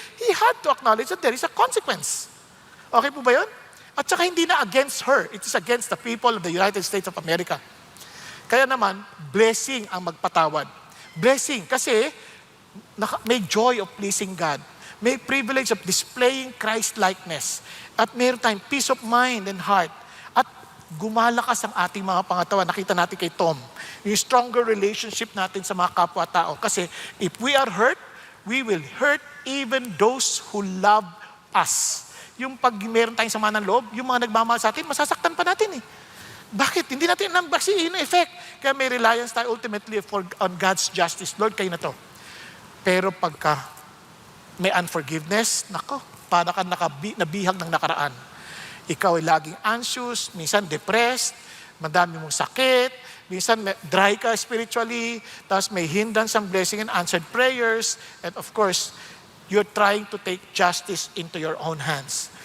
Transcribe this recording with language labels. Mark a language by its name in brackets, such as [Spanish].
[English] He had to acknowledge that there is a consequence. [Filipino] Okay po ba yun? At saka hindi na [English] against her. It is against the people of the United States of America. [Filipino] Kaya naman, blessing ang magpatawad. [English] Blessing. [Filipino] Kasi may [English] joy of pleasing God. May privilege of displaying Christ-likeness. [Filipino] At mayroon tayong [English] peace of mind and heart. [Filipino] At gumalakas ang ating mga pangatawan. Nakita natin kay Tom. Yung [English] stronger relationship [Filipino] natin sa mga kapwa-tao. [English] Kasi if we are hurt, we will hurt even those who love us. [Filipino] Yung pag meron tayong sama ng loob, yung mga nagmamahal sa atin, masasaktan pa natin eh. Bakit? Hindi natin nambasihin ang effect. Kaya may reliance tayo [English] ultimately on God's justice. [Filipino] Lord, kayo na to. Pero pagka may unforgiveness, nako, para ka nabihag ng nakaraan. Ikaw ay laging [English] anxious, minsan depressed, [Filipino] madami mong sakit, minsan dry ka [English] spiritually, tapos may hindrance ang blessing and answered prayers, and of course, you're trying to take justice into your own hands.